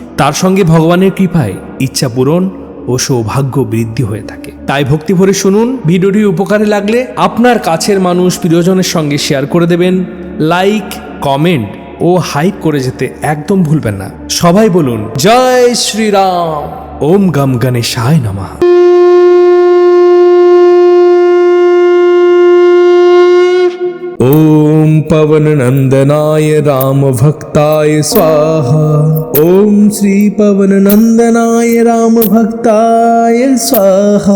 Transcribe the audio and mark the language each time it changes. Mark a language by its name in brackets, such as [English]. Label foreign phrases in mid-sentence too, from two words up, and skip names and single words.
[Bangla] তার সঙ্গে ভগবানের কৃপায় ইচ্ছা পূরণ ও সৌভাগ্য বৃদ্ধি হয়ে থাকে। তাই ভক্তি ভরে শুনুন। ভিডিওটি উপকারে লাগলে আপনার কাছের মানুষ, প্রিয়জনের সঙ্গে শেয়ার করে দেবেন। লাইক, কমেন্ট ও হাইপ করে যেতে একদম ভুলবেন না। সবাই বলুন জয় শ্রীরাম। [Sanskrit] ওম গম গণেশায় নমঃ। ओम पवन नंदनाय राम भक्ताय स्वाहा। ओम श्री पवन नंदनाय राम भक्ताय स्वाहा।